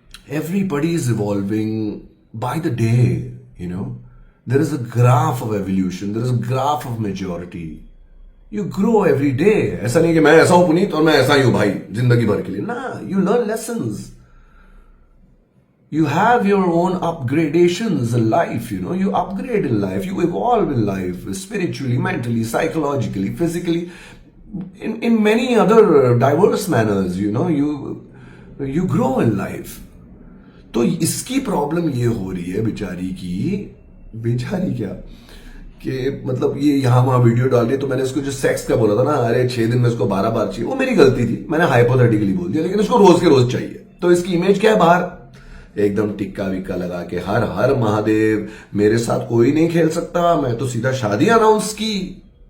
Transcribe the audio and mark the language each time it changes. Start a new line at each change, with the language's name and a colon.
English: Everybody is evolving by the day, you know, there is a graph of evolution, there is a graph of majority. You grow every day.
Hindi: ऐसा नहीं कि मैं ऐसा हूं पुनीत और मैं ऐसा ही हूं भाई जिंदगी भर के लिए, ना।
English: You learn lessons, you have your own upgradations in life, you know, you upgrade in life, you evolve in life, spiritually, mentally, psychologically, physically, in many other diverse manners, you know, you grow in life.
Hindi: तो इसकी problem ये हो रही है बेचारी की, बेचारी क्या कि मतलब ये यहां वहां वीडियो डाल रही है। तो मैंने इसको जो सेक्स का बोला था ना, अरे 6 दिन में इसको 12 बार चाहिए, वो मेरी गलती थी, मैंने हाइपोथेटिकली बोल दिया, लेकिन इसको रोज के रोज चाहिए। तो इसकी इमेज क्या है बाहर, एकदम टिक्का विक्का लगा के हर हर महादेव, मेरे साथ कोई नहीं खेल सकता, मैं तो सीधा शादी अनाउंस की।